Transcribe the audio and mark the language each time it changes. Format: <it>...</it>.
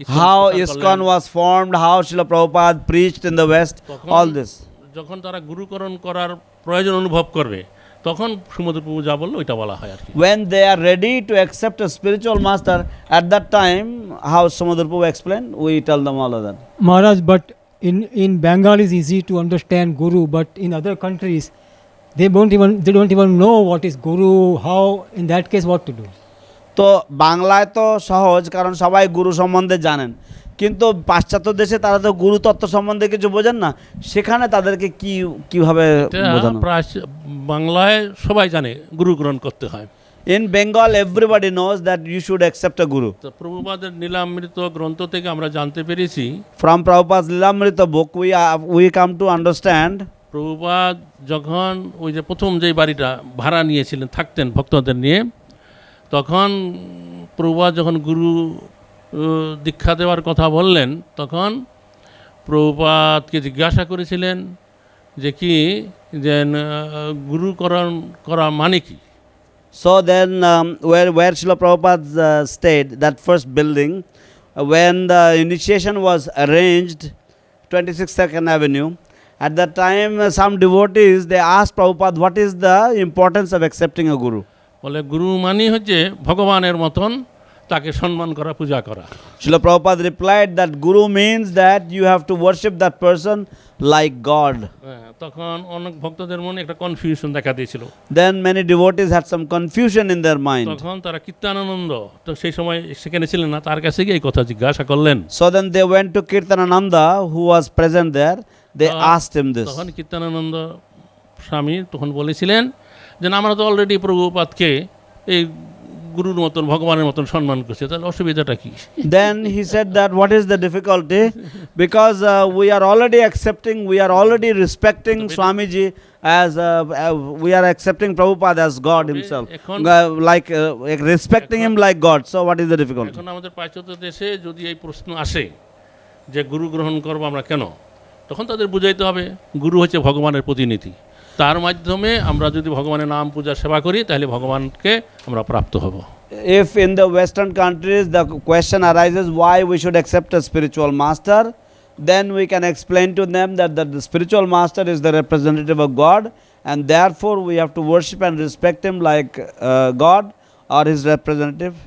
<en>How ISKCON was formed, how Srila Prabhupada preached in the West, all this.</en> <bn>যখন তারা গুরুকরণ করার প্রয়োজন অনুভব করবে তখন সমুদ্র প্রভু যা বললো ওইটা বলা হয় আর কি।</bn> <en>When they are ready to accept a spiritual master, at that time, how Samudra Prabhu explained, we tell them all of that. Maharaj, but in Bengal is easy to understand Guru, but in other countries, they don't even know what is Guru, how, in that case, what to do?</en> <bn>তো বাংলায় তো সহজ, কারণ সবাই গুরু সম্বন্ধে জানেন, কিন্তু পাশ্চাত্য দেশে তারা তো গুরু তত্ত্ব সম্বন্ধে কিছু বোঝেন না, সেখানে তাদেরকে কিভাবে বোঝানো? প্রায় বাংলায় সবাই জানে গুরুগ্রহণ করতে হয়।</bn> <en>In Bengal, everybody knows that you should accept a guru.</en> <bn>তো প্রভুপাদের নীলামৃত গ্রন্থ থেকে আমরা জানতে পেরেছি,</bn> <en>From Prabhupada's Lilamrita book, we come to understand.</en> <bn>Prabhupada যখন ওই যে প্রথম যেই বাড়িটা ভাড়া নিয়েছিলেন থাকতেন ভক্তদের নিয়ে, তখন প্রভুপাদ যখন গুরু দীক্ষা দেওয়ার কথা বললেন, তখন প্রভুপাদকে জিজ্ঞাসা করেছিলেন যে কি যে গুরুকরণ করা মানে কি।</bn> <en>So then, where Srila Prabhupada stayed, that first building, when the initiation was arranged, 22nd Avenue, at that time, some devotees, they asked Prabhupada, what is the importance of accepting a guru?</en> <bn>বলে গুরু মানে হচ্ছে ভগবানের মতন তাকে সম্মান করা, পূজা করা।</bn> <en>Srila Prabhupada replied that guru means that you have to worship that person like God.</en> <bn>তখন অনেক ভক্তদের মনে একটা কনফিউশন দেখা দিয়েছিল।</bn> <en>Then many devotees had some confusion in their mind.</en> <bn>তখন তারা কীর্তনানন্দ, তো সেই সময় সেখানে ছিলেন না, তার কাছে গিয়ে এই কথা জিজ্ঞাসা করলেন।</bn> <en>So then they went to Kirtanananda, who was present there. They asked him this.</en> <bn>তখন কীর্তনানন্দ স্বামী তখন বলেছিলেন যে না, আমরা তো অলরেডি প্রভুপাদকে এই গুরুর মতন, ভগবানের মতন সম্মান করছে, তাহলে অসুবিধাটা কি?</bn> <en>Then he said that what is the difficulty? Because we are already accepting, we are already respecting Swamiji as we are accepting Prabhupada as God himself, like respecting him like God. So what is the difficulty?</en> <bn>এখন আমাদের পাশ্চাত্য দেশে যদি এই প্রশ্ন আসে যে গুরু গ্রহণ করবো আমরা কেন, তখন তাদের বুঝাইতে হবে গুরু হচ্ছে ভগবানের প্রতিনিধি, তার মাধ্যমে আমরা যদি ভগবানের নাম পূজা সেবা করি তাহলে ভগবানকে আমরা প্রাপ্ত হব।</bn> <en>If in the Western countries the question arises why we should accept a spiritual master, then we can explain to them that the spiritual master is the representative of God, and therefore we have to worship and respect him like God or his representative.</en>